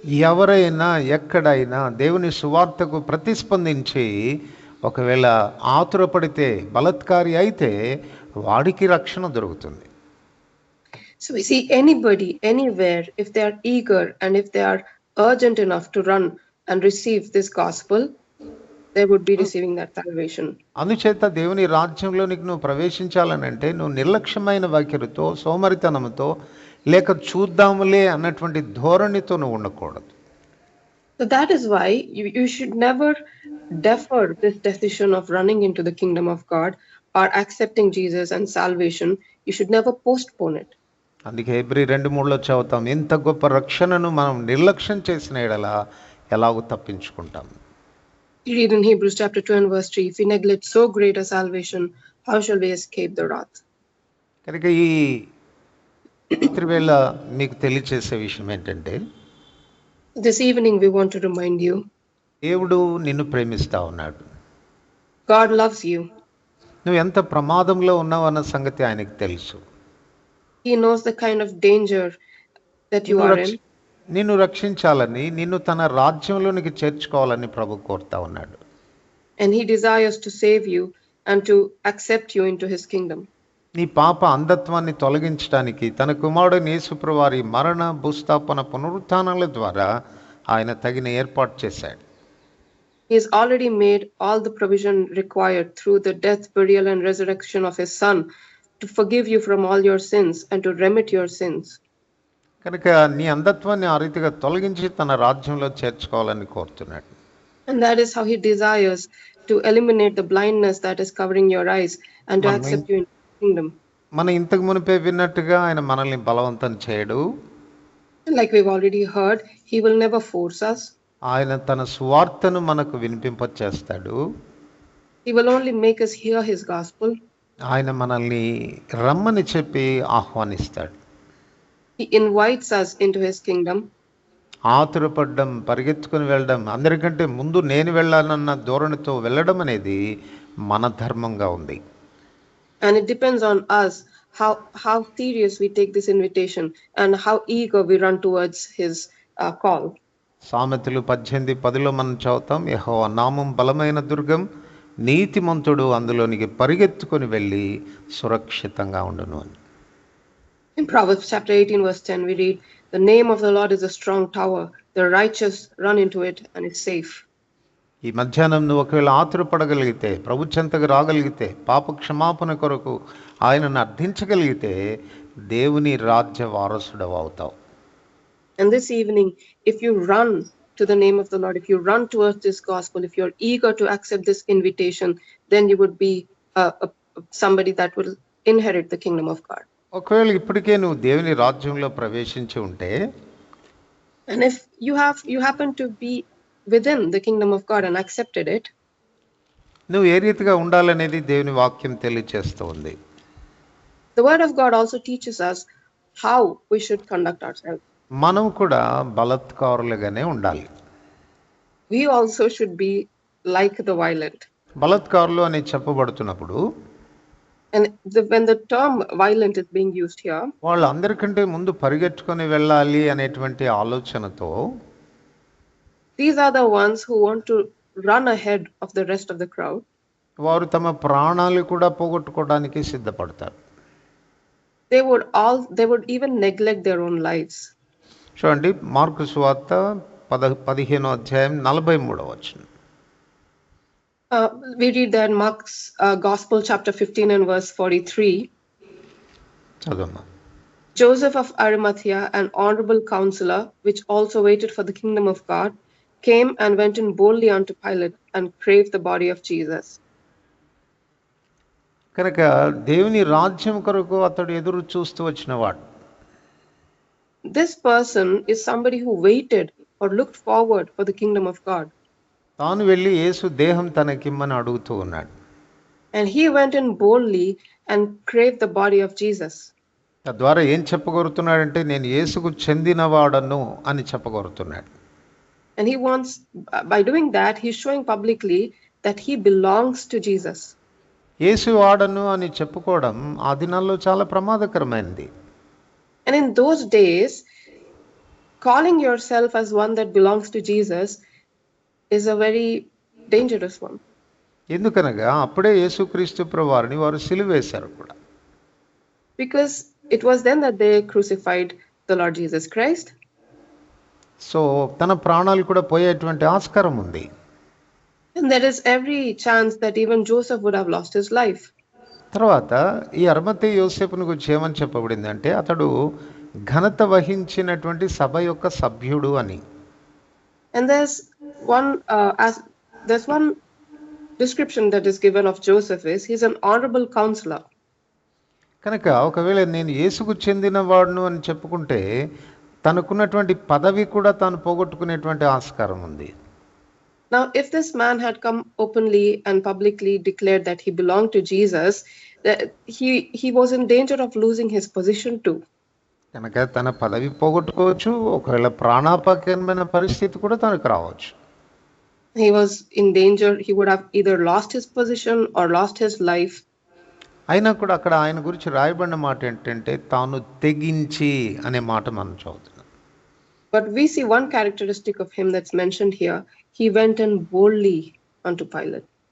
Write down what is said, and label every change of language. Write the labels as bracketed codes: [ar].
[te] ఎవరైనా ఎక్కడైనా దేవుని సువార్తకు ప్రతిస్పందించి ఒకవేళ ఆతురపడితే, బలత్కారి అయితే వాడికి రక్షణ దొరుకుతుంది. [en] So we see anybody, anywhere, if they are eager and if they are urgent enough to run and receive this gospel, they would be receiving that salvation. [te] అందుచేత దేవుని రాజ్యంలోనికి నువ్వు ప్రవేశించాలనంటే నువ్వు నిర్లక్ష్యమైన వైఖరితో, సోమరితనంతో, లేక చూద్దాములే అన్నటువంటి ధోరణితో నువ్వు ఉండకూడదు. [en] So that is why you should never defer this decision of running into the kingdom of God or accepting Jesus and salvation. You should never postpone it. [te] అందుకే హెబ్రీ 2:3 చదువుతాం, ఎంత గొప్ప రక్షణను మనం నిర్లక్ష్యం చేసిన ఎడల ఎలాగో తప్పించుకుంటాం. [en] You read in Hebrews chapter 2 and verse 3, if we neglect so great a salvation, how shall we escape the wrath? [te] కనుక ఈ రాత్రివేళ మీకు తెలియచేసే విషయం ఏంటంటే, [en] This evening we want to remind you, [te] దేవుడు నిన్ను ప్రేమిస్తా ఉన్నాడు. [en] God loves you. [te] నువ్వు ఎంత ప్రమాదంలో ఉన్నావు అన్న సంగతి ఆయనకు తెలుసు. [en] He knows the kind of danger that you are in. [te] నిన్ను రక్షించాలని, నిన్ను తన రాజ్యంలోనికి చేర్చుకోవాలని ప్రభు కోరుతా ఉన్నాడు. [en] And he desires to save you and to accept you into his kingdom. [te] నీ పాప అంధత్వాన్ని తొలగించడానికి తన కుమారుడైన యేసుప్రభువు వారి మరణ, భూస్థాపన, పునరుత్థానాల ద్వారా ఆయన తగిన ఏర్పాటు చేశాడు. [en] He has already made all the provision required through the death, burial and resurrection of his son to forgive you from all your sins and to remit your sins. [te] కనుక నీ అంధత్వాన్ని ఆ రీతిగా తొలగించి తన రాజ్యంలో చేర్చుకోవాలని కోరుతున్నాడు. [en] And that is how he desires to eliminate the blindness that is covering your eyes and to accept you into his kingdom. [te] మనం ఇంతకు మునిపే విన్నట్టుగా ఆయన మనల్ని బలవంతం చేయడు. [en] Like we've already heard, he will never force us. [te] ఆయన తన సువార్తను మనకు వినిపింపచేస్తాడు. [en] He will only make us hear his gospel. [te] ఆయన మనల్ని రమ్మని చెప్పి ఆహ్వానిస్తాడు. [en] He invites us into his kingdom. [te] ఆతురపడ్డం, పరిగెత్తుకుని వెళ్ళడం, అందరికంటే ముందు నేను వెళ్ళాలన్న ధోరణితో వెళ్ళడం అనేది మన ధర్మంగా ఉంది. [en] And it depends on us how serious we take this invitation and how eager we run towards his call. [te] సామెతలు 18:10 మనం చదువుతాం, యెహోవా నామం బలమైన దుర్గం, నీతిమంతుడు అందులోనికి పరిగెత్తుకొని వెళ్ళి సురక్షితంగా ఉండును అని. [en] In Proverbs chapter 18 verse 10 we read, the name of the Lord is a strong tower, the righteous run into it and is safe. [te] ఈ మధ్యాహ్నం నువ్వు ఒకవేళ ఆతురపడగలిగితే, ప్రభు చెంతకు రాగలిగితే, పాప క్షమాపణ కొరకు ఆయనను అర్థించగలిగితే దేవుని రాజ్య వారసుడవు అవుతావు. [en] And this evening, if you run to the name of the Lord, if you run towards this gospel, if you're eager to accept this invitation, then you would be somebody that will inherit the kingdom of God. [te] ఒకవేళ ఇప్పటికే నువ్వు దేవుని రాజ్యంలో ప్రవేశించి ఉంటే, [en] and if you happen to be within the kingdom of God and accepted it, [te] నువ్వు ఏ రీతిగా ఉండాలనేది దేవుని వాక్యం తెలియజేస్తుంది. [en] The word of God also teaches us how we should conduct ourselves. [te] మనం కూడా బలత్కారులుగానే ఉండాలి. [en] we also should be like the violent. [te] బలాత్కారులు అని చెప్పబడుతున్నప్పుడు [en] And when the term violent is being used here, [te] వాళ్ళు అందరికంటే ముందు పరిగెట్టుకొని వెళ్ళాలి అనేటువంటి ఆలోచనతో [en] these are the ones who want to run ahead of the rest of the crowd. [te] వారు తమ ప్రాణాలు కూడా పోగొట్టుకోవడానికి సిద్ధపడతారు. [en] They would even neglect their own lives. [te] చూడండి, మార్కు సువార్త 15వ అధ్యాయం 43వ వచనం. [en] We read that in Mark's Gospel, chapter 15 and verse 43. [te] చదవమ్మా. [en] Joseph of Arimathea, an honorable counselor, which also waited for the kingdom of God, came and went in boldly unto Pilate and craved the body of Jesus. [te] కనుక దేవుని రాజ్యం కొరకు అతడు ఎదురు చూస్తూ వచ్చినవాడు. [en] This person is somebody who waited or looked forward for the kingdom of God. [te] తాను వెళ్ళి యేసు దేహం తనకిమ్మని అడుగుతూ ఉన్నాడు. [en] And he went in boldly and craved the body of Jesus. [te] తద్వారా ఏం చెప్పగోరుతున్నాడంటే, నేను యేసుకు చెందినవాడను అని చెప్పగోరుతున్నాడు. [en] And he wants, by doing that, he's showing publicly that he belongs to Jesus. [te] యేసు వాడను అని చెప్పుకోవడం ఆ దినాల్లో చాలా ప్రమాదకరమైనది. [en] And in those days, calling yourself as one that belongs to Jesus is a very dangerous one. [te] ఎందుకనగా అప్పుడే యేసుక్రీస్తు ప్రభువారిని వారు సిలువేశారు కూడా. [en] Because it was then that they crucified the Lord Jesus Christ. [te] So తన ప్రాణాలు కూడా పోయేటువంటి ఆస్కారం ఉంది. [en] And there is every chance that even Joseph would have lost his life. [te] తర్వాత ఈ అరిమతయి యోసేపును గురించి ఏమని చెప్పబడింది అంటే, అతడు ఘనత వహించినటువంటి సభ యొక్క సభ్యుడు అని. [en] And there's one description that is given of Joseph is he's an honorable counselor. [te] కనుక ఒకవేళ నేను యేసుకు చెందిన వాడును అని చెప్పుకుంటే తనకున్నటువంటి పదవి కూడా తాను పోగొట్టుకునేటువంటి ఆస్కారం ఉంది. [en] Now, if this man had come openly and publicly declared that he belonged to Jesus, that he was in danger of losing his position too. [te] కనుక తన పదవి పోగొట్టుకోవచ్చు, ఒకవేళ ప్రాణాపాయకరమైన పరిస్థితి కూడా తనకు రావచ్చు. [en] He was in danger. He would have either lost his position or lost his life. [te] అయినా కూడా అక్కడ ఆయన గురించి రాయబడిన మాట ఏంటంటే, తాను తెగించి అనే మాట మనం చదువుతున్నాం. [en] But we see one characteristic of him that's mentioned here. He went in boldly unto Pilate.